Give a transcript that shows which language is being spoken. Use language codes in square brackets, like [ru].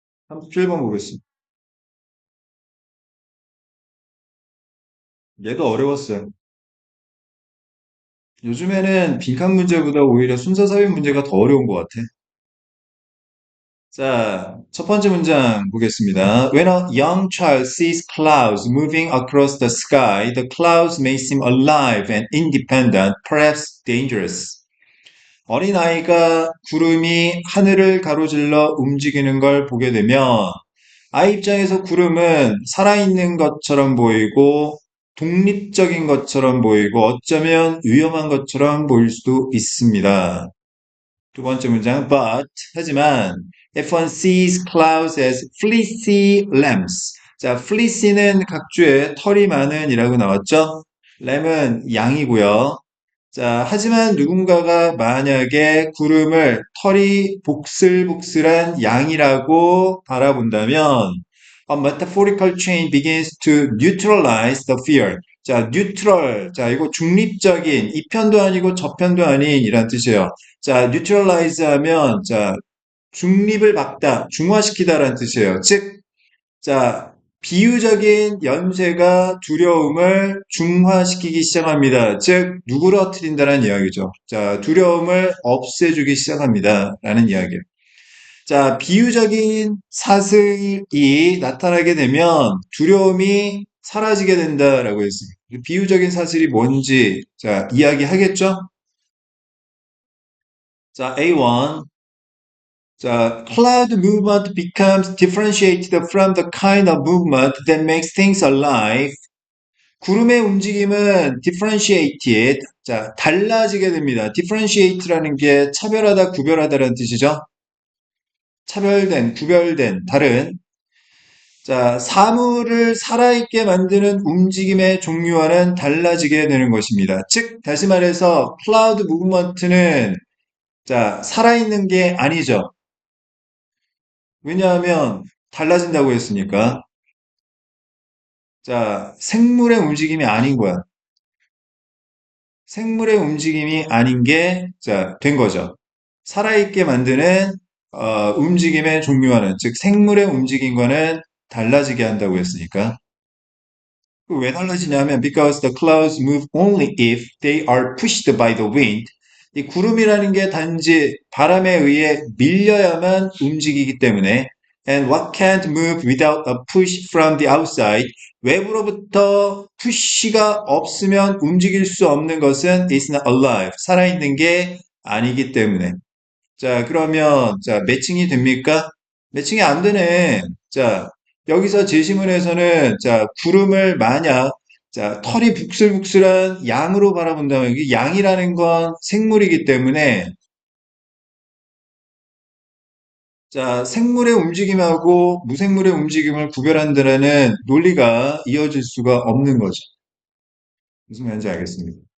[ko] 37번 보겠습니다. 얘도 어려웠어요. 요즘에는 빈칸 문제보다 오히려 순서 삽입 문제가 더 어려운 것 같아. 자, 첫 번째 문장 보겠습니다. [en] When a young child sees clouds moving across the sky, the clouds may seem alive and independent, perhaps dangerous. [ko] 어린아이가 구름이 하늘을 가로질러 움직이는 걸 보게 되면 아이 입장에서 구름은 살아있는 것처럼 보이고 독립적인 것처럼 보이고 어쩌면 위험한 것처럼 보일 수도 있습니다. 두 번째 문장, [en] but, [ko] 하지만, [en] if one sees clouds as fleecy lambs. [ko] 자, fleecy는 각주에 털이 많은 이라고 나왔죠? lamb은 양이고요. 자, 하지만 누군가가 만약에 구름을 털이 복슬복슬한 양이라고 바라본다면, [en] a metaphorical chain begins to neutralize the fear. [ko] 자, neutral. 자, 이거 중립적인, 이 편도 아니고 저 편도 아닌 이란 뜻이에요. 자, neutralize 하면, 자, 중립을 막다, 중화시키다라는 뜻이에요. 즉, 자, 비유적인 연쇄가 두려움을 중화시키기 시작합니다. 즉, 누그러뜨린다는 이야기죠. 자, 두려움을 없애주기 시작합니다. 라는 이야기예요. 자, 비유적인 사슬이 나타나게 되면 두려움이 사라지게 된다라고 했습니다. 비유적인 사슬이 뭔지, 자, 이야기하겠죠? 자, A1. [en] 자, cloud movement becomes differentiated from the kind of movement that makes things alive. [ko] 구름의 움직임은 differentiated, 자, 달라지게 됩니다. differentiate라는 게 차별하다, 구별하다라는 뜻이죠. 차별된, 구별된, 다른. 자, 사물을 살아있게 만드는 움직임의 종류와는 달라지게 되는 것입니다. 즉, 다시 말해서 cloud movement는 자, 살아있는 게 아니죠. 왜냐하면 달라진다고 했으니까. 자, 생물의 움직임이 아닌 거야. 생물의 움직임이 아닌 게, 자, 된 거죠. 살아있게 만드는, 움직임의 종류와는, 즉, 생물의 움직임과는 달라지게 한다고 했으니까. 왜 달라지냐면, [en] because the clouds move only if they are pushed by the wind. [ko] 이 구름이라는 게 단지 바람에 의해 밀려야만 움직이기 때문에, [en] and what can't move without a push from the outside. [ko] 외부로부터 푸시가 없으면 움직일 수 없는 것은 [en] is not alive. [ko] 살아있는 게 아니기 때문에. 자, 그러면, 자, 매칭이 됩니까? 매칭이 안 되네. 자, 여기서 제시문에서는, 자, 구름을 만약, 자, 털이 북슬북슬한 양으로 바라본다면, 이 양이라는 건 생물이기 때문에, 자, 생물의 움직임하고 무생물의 움직임을 구별한다는 논리가 이어질 수가 없는 거죠. 무슨 말인지 알겠습니다.